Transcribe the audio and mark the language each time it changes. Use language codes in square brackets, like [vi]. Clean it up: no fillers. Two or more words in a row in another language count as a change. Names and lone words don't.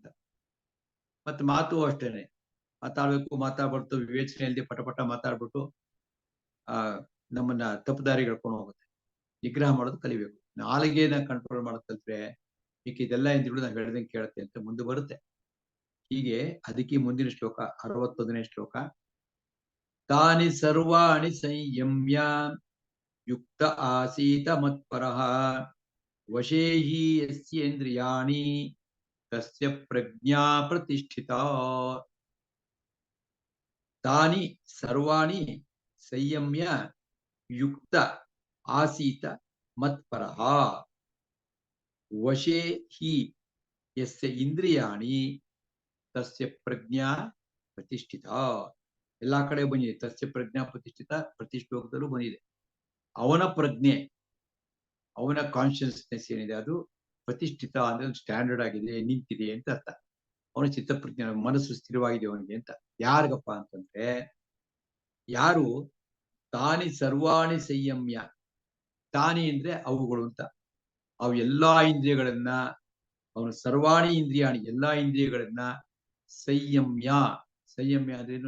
[kn] ಮತ್ತೆ ಮಾತು ಅಷ್ಟೇನೆ, ಮಾತಾಡ್ಬೇಕು ಮಾತಾಡ್ಬಾರ್ದು ವಿವೇಚನೆ ಇಲ್ಲದೆ ಪಟ ಮಾತಾಡ್ಬಿಟ್ಟು ನಮ್ಮನ್ನ ತಪ್ಪು ದಾರಿಗೆ ಎಳ್ಕೊಂಡು ಹೋಗುತ್ತೆ. ನಿಗ್ರಹ ಮಾಡೋದು ಕಲಿಬೇಕು. ನಾಲಿಗೆನ ಕಂಟ್ರೋಲ್ ಮಾಡೋದು ಕಲ್ತ್ರೆ ಇದೆಲ್ಲ ಇಂದ್ರಿಯಗಳು ನಾವು ಹೇಳ್ದಂಗೆ ಕೇಳುತ್ತೆ ಅಂತ ಮುಂದೆ ಬರುತ್ತೆ. ಹೀಗೆ ಅದಕ್ಕೆ ಮುಂದಿನ ಶ್ಲೋಕ 61ನೇ ಶ್ಲೋಕ. [sa] ತಾನಿ ಸರ್ವಾಣಿ ಸಂಯಮ್ಯ ಯುಕ್ತ ಆಸೀತ ಮತ್ಪರಃ ವಶೇ ಹಿ ಯಸ್ಯೇಂದ್ರಿಯಾಣಿ ತಸ್ಯ ಪ್ರಜ್ಞಾ ಪ್ರತಿಷ್ಠಿತಾ. ತಾನಿ ಸರ್ವಾಣಿ ಸಂಯಮ್ಯ ಯುಕ್ತ ಆಸೀತ ಮತ್ಪರಃ ವಶೇ ಹಿ ಯಸ್ಯ ಇಂದ್ರಿಯಾಣಿ ತಸ್ಯ ಪ್ರಜ್ಞಾ ಪ್ರತಿಷ್ಠಿತಾ. [kn] ಎಲ್ಲಾ ಕಡೆ ಬಂದಿದೆ. [sa] ತಸ್ಯ ಪ್ರಜ್ಞಾ ಪ್ರತಿಷ್ಠಿತ [kn] ಪ್ರತಿ ಶ್ಲೋಕದಲ್ಲೂ ಬಂದಿದೆ. ಅವನ ಪ್ರಜ್ಞೆ, ಅವನ ಕಾನ್ಶಿಯಸ್ನೆಸ್ ಏನಿದೆ ಅದು ಪ್ರತಿಷ್ಠಿತ ಅಂದ್ರೆ ಸ್ಟ್ಯಾಂಡರ್ಡ್ ಆಗಿದೆ, ನಿಂತಿದೆ ಅಂತ ಅರ್ಥ. ಅವನ ಚಿತ್ತಪ್ರಜ್ಞೆ, ಮನಸ್ಸು ಸ್ಥಿರವಾಗಿದೆ ಅವನಿಗೆ ಅಂತ. ಯಾರಿಗಪ್ಪ ಅಂತಂದ್ರೆ, ಯಾರು [sa] ತಾನಿ ಸರ್ವಾಣಿ ಸಂಯಮ್ಯ, [kn] ತಾನಿ ಅಂದ್ರೆ ಅವುಗಳು ಅಂತ, ಅವು ಎಲ್ಲಾ ಇಂದ್ರಿಯಗಳನ್ನ, ಅವನು [sa] ಸರ್ವಾಣಿ ಇಂದ್ರಿಯಾಣಿ [kn] ಎಲ್ಲಾ ಇಂದ್ರಿಯಗಳನ್ನ ಸಂಯಮ್ಯ, ಸಂಯಮ್ಯ ಅಂದ್ರೇನು?